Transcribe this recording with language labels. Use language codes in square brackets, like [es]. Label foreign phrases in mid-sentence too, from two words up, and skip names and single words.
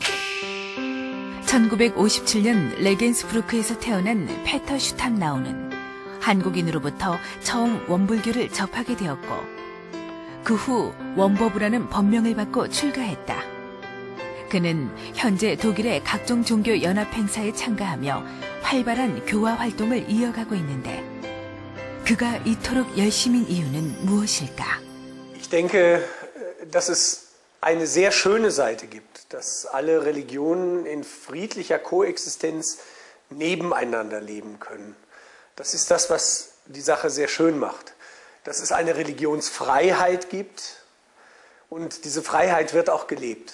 [ko] 1957년 레겐스부르크에서 태어난 페터 슈탐나우는 한국인으로부터 처음 원불교를 접하게 되었고 그 후 원버부라는 법명을 받고 출가했다. 그는 현재 독일의 각종 종교 연합 행사에 참가하며 활발한 교화 활동을 이어가고 있는데 그가 이토록 열심인 이유는 무엇일까? [de] Ich denke, dass es eine sehr schöne Seite gibt, dass alle Religionen in friedlicher Koexistenz nebeneinander leben können. Das ist das, was die Sache sehr schön macht. Dass es eine Religionsfreiheit gibt und diese Freiheit wird auch gelebt.